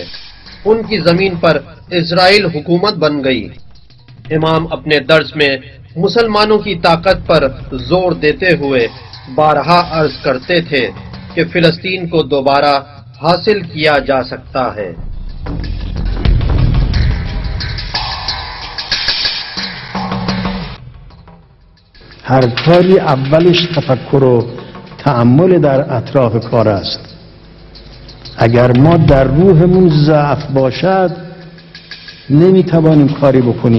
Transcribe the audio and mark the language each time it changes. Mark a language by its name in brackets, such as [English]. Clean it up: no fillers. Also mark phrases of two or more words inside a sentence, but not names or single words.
[Urdu] ان کی زمین پر اسرائیل حکومت بن گئی۔ امام اپنے درس میں مسلمانوں کی طاقت پر زور دیتے ہوئے بارہا عرض کرتے تھے کہ فلسطین کو دوبارہ حاصل کیا جا سکتا ہے۔ [Persian] هر کاری اولش تفکر و تأمل در اطراف کار است. اگر ما در روحمون ضعف باشد نمیتوانیم کاری بکنیم.